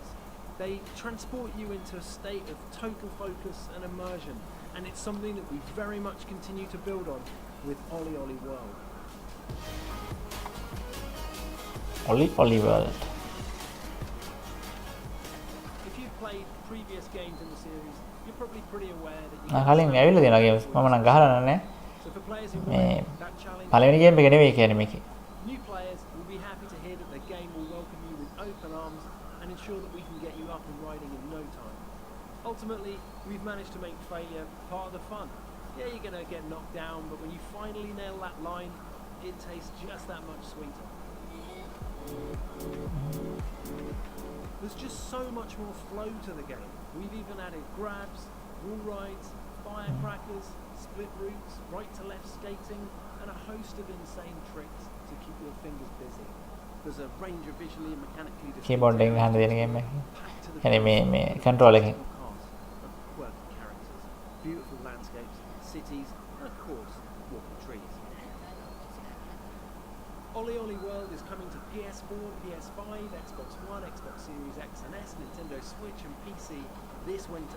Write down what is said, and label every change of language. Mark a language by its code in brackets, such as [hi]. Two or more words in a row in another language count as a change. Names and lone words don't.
[en] They transport you into a state of total focus and immersion, and it's something that we very much continue to build on with Ollie Ollie World. Ollie Ollie World. If you've played previous games in the series, you're probably pretty aware that you [si] කලින් ඇවිල්ලා තියෙනවා games. මම නම් ගහලා නැහැ. [en] So for players who [si] මේ [en] want that challenge, [si] පළවෙනි game එක නෙවෙයි කියන්නේ මේකේ. [en] new players will be happy to hear that the game will welcome you with open arms and ensure that we can get you up and riding in no time. Ultimately, we've managed to make failure part of the fun. Yeah, you're going to get knocked down, but when you finally nail that line, it tastes just that much sweeter. There's just so much more flow to the game. We've even added grabs, wall rides, firecrackers, split routes, right to left skating, and a host of insane tricks to keep your fingers busy. There's a range of visually and mechanically [si] keyboard එකෙන් ගහන්න දෙන game එක. يعني මේ control එකෙන්. [en] quirky characters, beautiful landscapes, cities, and of course, walking trees. Ollie Ollie World is coming to PS4, PS5, Xbox One, Xbox Series X and S, Nintendo Switch and PC this winter.